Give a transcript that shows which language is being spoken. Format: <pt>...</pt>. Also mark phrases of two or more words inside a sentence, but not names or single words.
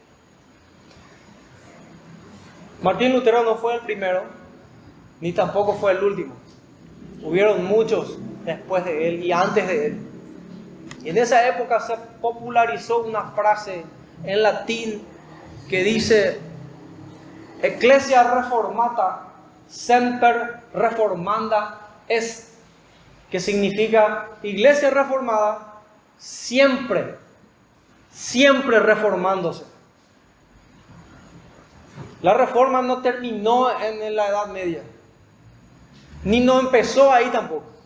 <es>Martín Lutero no fue el primero, ni tampoco fue el último. Hubieron muchos después de él y antes de él. Y en esa época se popularizó una frase en latín que dice:</es> <la>Ecclesia reformata semper reformanda est,</la> <es>que significa iglesia reformada siempre reformándose. La reforma no terminó en la Edad Media, ni no empezó ahí tampoco.</es>